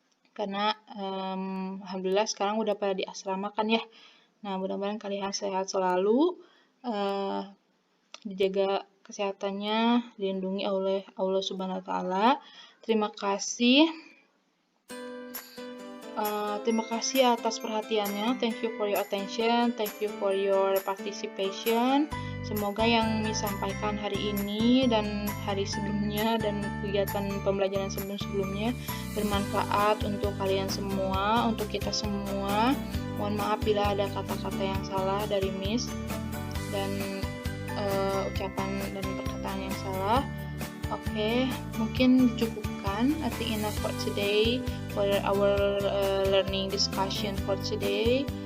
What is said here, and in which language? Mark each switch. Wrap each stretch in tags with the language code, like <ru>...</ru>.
<id>Karena alhamdulillah sekarang udah pada di asrama kan ya. Nah, mudah-mudahan kalian sehat selalu, dijaga kesehatannya, dilindungi oleh Allah Subhanahu wa taala. Terima kasih. Terima kasih atas perhatiannya.</id> <en>Thank you for your attention. Thank you for your participation.</en> <id>Semoga yang disampaikan hari ini dan hari sebelumnya dan kegiatan pembelajaran sebelum-sebelumnya bermanfaat untuk kalian semua, untuk kita semua. Mohon maaf bila ada kata-kata yang salah dari Miss dan ucapan dan perkataan yang salah. Oke, mungkin dicukupkan.</id> <en>I think enough for today, for our learning discussion for today.</en>